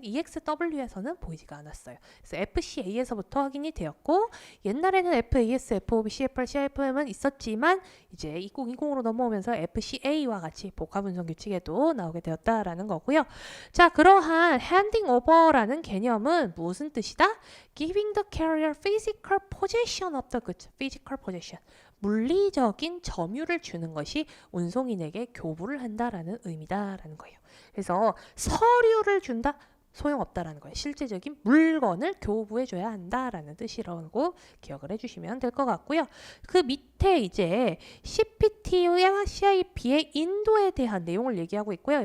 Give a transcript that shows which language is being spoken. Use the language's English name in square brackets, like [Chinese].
[Korean] EXW에서는 보이지가 않았어요. 그래서 FCA에서부터 확인이 되었고, 옛날에는 FAS, FOB, CFR, CIFM은 있었지만 이제 2020으로 넘어오면서 FCA와 같이 복합운송 규칙에도 나오게 되었다라는 거고요. 자, 그러한 handing over라는 개념은 무슨 뜻이다? [English] Giving the carrier physical possession of the goods. physical possession. [Korean] 물리적인 점유를 주는 것이 운송인에게 교부를 한다라는 의미다라는 거예요. 그래서 서류를 준다? 소용없다라는 거예요. 실제적인 물건을 교부해줘야 한다라는 뜻이라고 기억을 해주시면 될 것 같고요. 그 밑에 이제 CPT와 CIP의 인도에 대한 내용을 얘기하고 있고요.